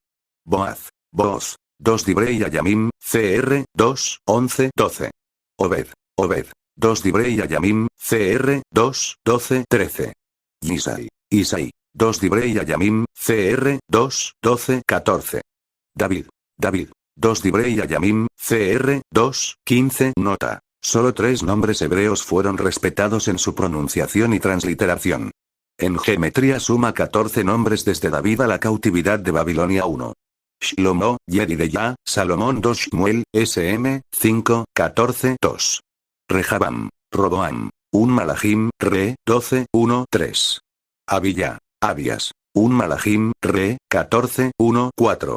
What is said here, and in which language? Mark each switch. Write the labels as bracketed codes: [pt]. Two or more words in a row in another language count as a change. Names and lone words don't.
[es] Boaz, 2 Dibrei Ayamim, CR, 2, 11, 12. Obed, 2 Dibrei Ayamim, CR, 2, 12, 13. Isai, 2 Dibrei Ayamim, CR, 2, 12, 14. David, 2 Dibrei Ayamim, CR, 2, 15. Nota. Solo 3 nombres hebreos fueron respetados en su pronunciación y transliteración. En geometría suma 14 nombres desde David a la cautividad de Babilonia 1. Shlomo, Yedideya, Salomón 2 Shmuel, SM, 5, 14, 2. Rehabam, Roboam, 1 Malachim, Re, 12, 1, 3. Abias, 1 Malachim, Re, 14, 1, 4.